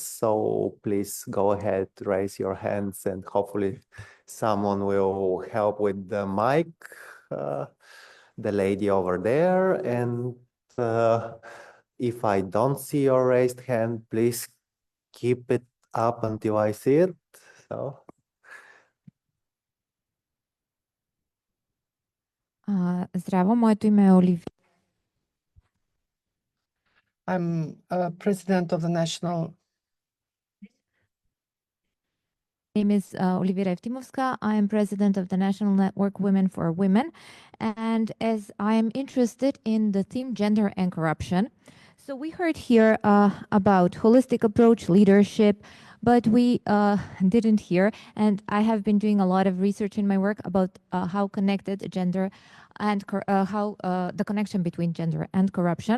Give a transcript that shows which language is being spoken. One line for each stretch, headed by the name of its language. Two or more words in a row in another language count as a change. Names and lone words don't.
English: So please go ahead, raise your hands, and hopefully someone will help with the mic. The lady over there, and if I don't see your raised hand, please keep it up until I see it. So.
Bulgarian: Здраво, моето име е Оливия.
English: I'm president of the national. My name is Olivia Evtimovska. I am president of the National Network Women for Women. And as I am interested in the theme gender and corruption, so we heard here about holistic approach, leadership, but we didn't hear, and I have been doing a lot of research in my work about how connected gender and the connection between gender and corruption.